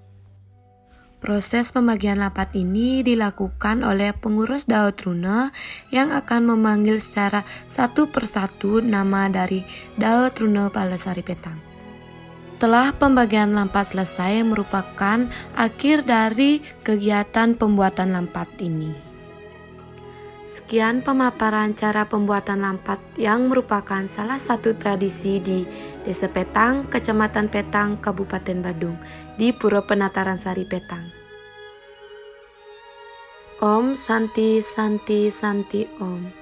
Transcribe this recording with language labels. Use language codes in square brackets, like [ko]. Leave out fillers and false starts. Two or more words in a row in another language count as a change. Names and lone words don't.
[id] Proses pembagian lampat ini dilakukan oleh pengurus Daud Rune yang akan memanggil secara satu persatu nama dari Daud Rune Palesari Petang. Setelah pembagian lampat selesai merupakan akhir dari kegiatan pembuatan lampat ini. Sekian pemaparan cara pembuatan lampat yang merupakan salah satu tradisi di Desa Petang, Kecamatan Petang, Kabupaten Badung, di Pura Penataran Sari Petang. [sa] Om Santi Santi Santi Om.